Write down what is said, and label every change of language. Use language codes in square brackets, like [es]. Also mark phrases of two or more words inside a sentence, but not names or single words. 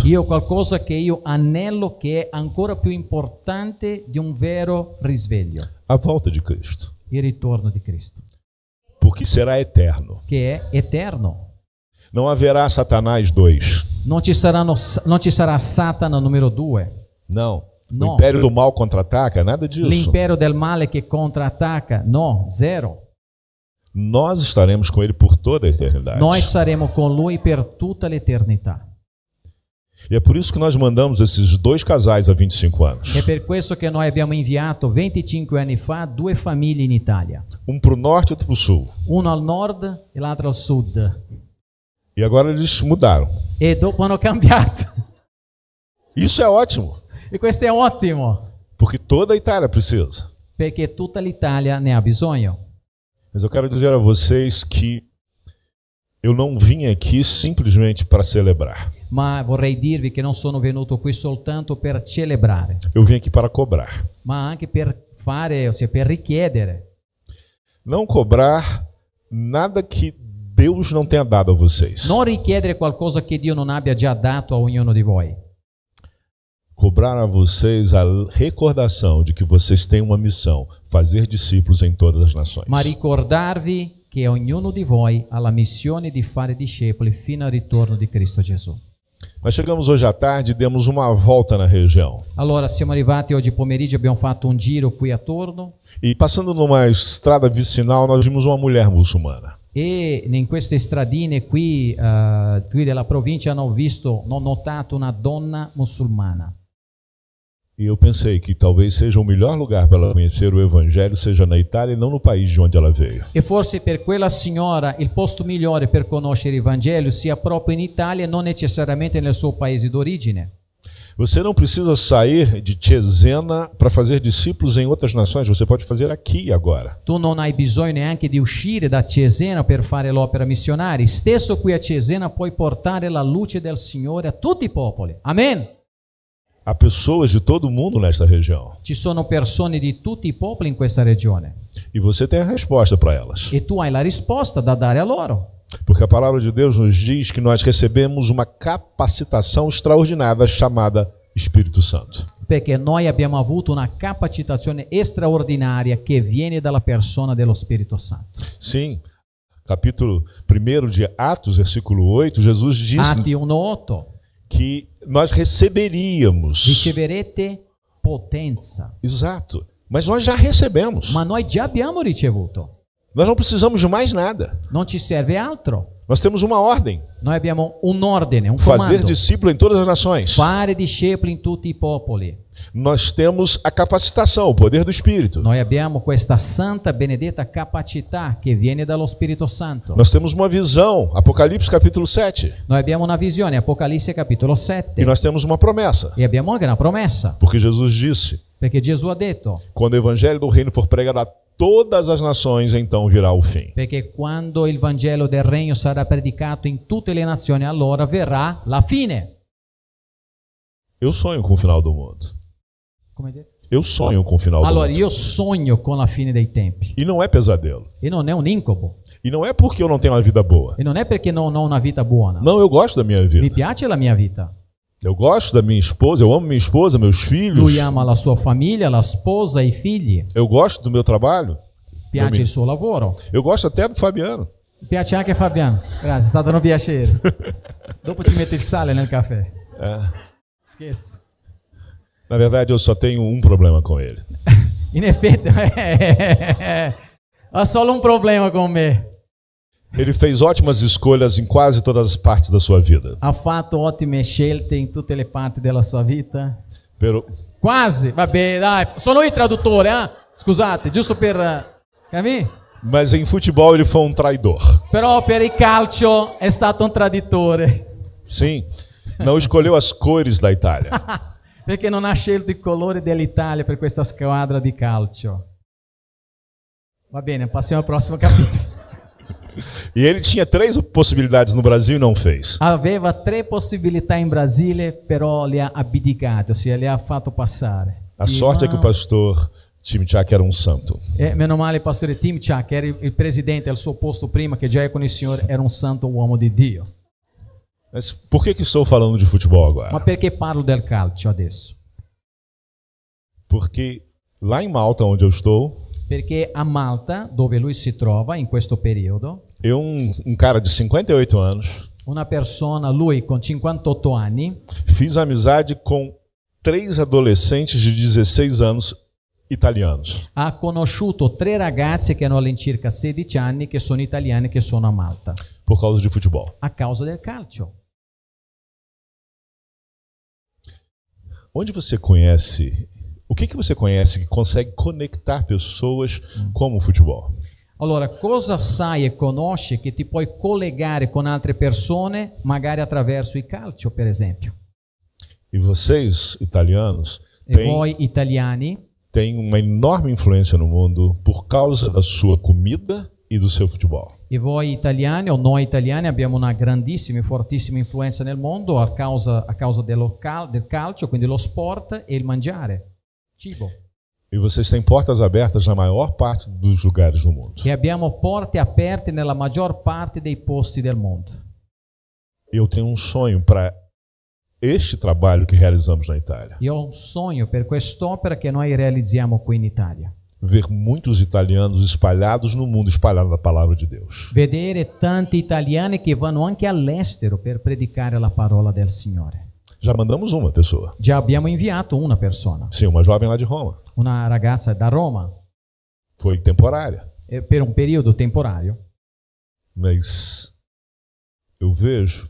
[it] Io ho qualcosa che io anello che è ancora più importante di un vero risveglio. [pt] A volta de Cristo. [it] Il ritorno di Cristo, [pt] Porque será eterno. [it] che è eterno. [pt] Não haverá Satanás 2. [it] Non ci sarà Satana numero 2. [pt] Não. [it] No. [pt] O império do mal contra-ataca, nada disso. [it] L'impero del male che contrattacca, no, zero. [pt] Nós estaremos com ele por toda a eternidade. [it] Noi saremo con lui per tutta l'eternità. [pt] E é por isso que nós mandamos esses dois casais há 25 anos. [it] È per questo che noi abbiamo inviato 25 anni fa 2 famiglie in Italia, [pt] Um para o norte e outro para o sul. [it] uno al nord e l'altro al sud. [pt] E agora eles mudaram. [it] E dopo hanno cambiato. [pt] Isso é ótimo, [it] E questo è ottimo, [pt] porque toda a Itália precisa. [it] perché tutta l'Italia ne ha bisogno. [pt] Mas eu quero dizer a vocês que eu não vim aqui simplesmente para celebrar. [it] Ma vorrei dirvi che non sono venuto qui soltanto per celebrare, [pt] Eu vim aqui para cobrar. [it] ma anche per fare, ossia per richiedere. [pt] Não cobrar nada que Deus não tenha dado a vocês. [it] Non richiedere qualcosa che Dio non abbia già dato a ognuno di voi. [pt] Cobrar a vocês a recordação de que vocês têm uma missão, fazer discípulos em todas as nações. [it] Ma ricordarvi che ognuno di voi ha la missione di fare discepoli fino al ritorno di Cristo Gesù. [pt] Nós chegamos hoje à tarde e demos uma volta na região. [it] Allora siamo arrivati oggi pomeriggio, abbiamo fatto un giro qui attorno [pt] E passando numa estrada vicinal, nós vimos uma mulher muçulmana. [it] e in queste stradine qui della provincia ho notato una donna musulmana. [pt] E eu pensei que talvez seja o melhor lugar para ela conhecer o Evangelho seja na Itália e não no país de onde ela veio. [it] E forse per quella signora il posto migliore per conoscere il Vangelo sia proprio in Italia e non necessariamente nel suo paese d'origine. [pt] Você não precisa sair de Cesena para fazer discípulos em outras nações, você pode fazer aqui e agora. [it] Tu non hai bisogno neanche di uscire da Cesena per fare l'opera missionaria. Stesso qui a Cesena puoi portare la luce del Signore a tutti i popoli. Amen. [pt] Há pessoas de todo mundo nesta região. [it] Ci sono persone di tutti i popoli in questa regione [pt] E você tem a resposta para elas. [it] e tu hai la risposta da dare a loro. [pt] Porque a palavra de Deus nos diz que nós recebemos uma capacitação extraordinária chamada Espírito Santo. [it] Perché noi abbiamo avuto una capacitazione straordinaria che viene dalla persona dello Spirito Santo. [pt] Sim, capítulo 1 de Atos, versículo 8, Jesus disse [it] Atti 1:8. [pt] que nós receberíamos. [it] Riceverete potenza. [pt] Exato. Mas nós já recebemos. [it] Ma noi già abbiamo ricevuto. [pt] Nós não precisamos de mais nada. [it] Non ci serve altro. [pt] Nós temos uma ordem. [it] Noi abbiamo un ordine, un [pt] Fazer [it] comando. [pt] discípulo em todas as nações. [it] Fare discepoli in tutti i popoli. [pt] Nós temos a capacitação, o poder do Espírito. [it] Noi abbiamo questa santa benedetta capacità che viene dallo Spirito Santo. [pt] Nós temos uma visão, Apocalipse capítulo 7. [it] Noi abbiamo una visione, Apocalisse capitolo [pt] E [it] 7. [pt] nós temos uma promessa. [it] E abbiamo anche una promessa, [pt] Porque Jesus disse, [it] perché Gesù ha detto, [pt] quando o evangelho do reino for pregado a todas as nações, então virá o fim. [it] perché quando il Vangelo del Regno sarà predicato in tutte le nazioni, allora verrà la fine. [pt] Eu sonho com o final do mundo. [it] Come detto? [pt] Eu sonho com o final do [it] Allora, [pt] mundo. [it] io sogno con la fine dei tempi. [pt] E não é pesadelo. [it] E non è un incubo. [pt] E não é porque eu não tenho uma vida boa. [it] E non è perché non ho una vita buona. [pt] Não, eu gosto da minha [it] Mi [pt] vida. [it] piace la mia vita. [pt] Eu gosto da minha esposa, eu amo minha esposa, meus filhos. [it] Lui ama la sua famiglia, la sposa, i figli. [pt] Eu gosto do meu trabalho. [it] Piace il suo lavoro. [pt] Eu gosto até do Fabiano. [it] Mi piace anche Fabiano. Grazie, è stato un piacere. Dopo ci metto il sale nel caffè. [pt] É. [it] Scherzo. [pt] Na verdade, eu só tenho um problema com ele. [it] In effetti, ha solo un problema con me. [pt] Ele fez ótimas escolhas em quase todas as partes da sua vida. [it] Ha fatto ottime scelte in tutte le parti della sua vita. [pt] Pero, [it] Quasi, vabbè, dai. Sono io il traduttore, eh? Scusate, giusto per... capì? [pt] mas em futebol ele foi um traidor. [it] Però per il calcio è stato un traditore. [pt] Sim, não escolheu as cores da Itália. [it] Perché non ha scelto i colori dell'Italia per questa squadra di calcio. Va bene, passiamo al prossimo capitolo. [pt] E ele tinha 3 possibilidades no Brasil e não fez. [it] Aveva 3 possibilità in Brasile, però le ha abdicate, ossia le ha fatto passare. [pt] A sorte é que o pastor Timchak era um santo. [it] E meno male il pastore Timchak, che era il presidente al suo posto prima, che già è con il Signore, era un santo uomo di Dio. [pt] Mas por que estou falando de futebol [it] Ma [pt] agora? [it] perché parlo del calcio adesso? [pt] Porque lá em Malta, onde eu estou, [it] Perché a Malta, dove lui si trova in questo periodo, [pt] eu, um cara de 58 anos, [it] una persona, lui con 58 anni, [pt] fiz amizade com 3 adolescentes de 16 anos italianos. [it] ha conosciuto 3 ragazze che hanno all'incirca 16 anni, che sono italiane, che sono a Malta, [pt] Por causa de futebol. [it] a causa del calcio. [pt] Onde você conhece? O que você conhece que consegue conectar pessoas como o futebol? [it] Allora, cosa sai e conosci che ti puoi collegare con altre persone, magari attraverso il calcio, per esempio? [pt] E vocês, italianos, [it] E voi italiani [pt] têm uma enorme influência no mundo por causa da sua comida e do seu futebol. [it] E voi italiani o noi italiani abbiamo una grandissima e fortissima influenza nel mondo a causa del calcio, quindi lo sport e il mangiare, cibo. [pt] E vocês têm portas abertas na maior parte dos lugares do mundo. [it] E abbiamo porte aperte nella maggior parte dei posti del mondo. [pt] Eu tenho um sonho para este trabalho que realizamos na Itália. [it] Io ho un sogno per quest'opera che noi realizziamo qui in Italia. [pt] ver muitos italianos espalhados no mundo, espalhando a palavra de Deus. [it] Vedere tanti italiani che vanno anche all'estero per predicare la parola del Signore. [pt] Já mandamos uma pessoa. [it] Già abbiamo inviato una persona, [pt] Sim, uma jovem lá de Roma. [it] una ragazza da Roma, [pt] Foi temporária. [it] per un periodo temporaneo, [pt] Mas eu vejo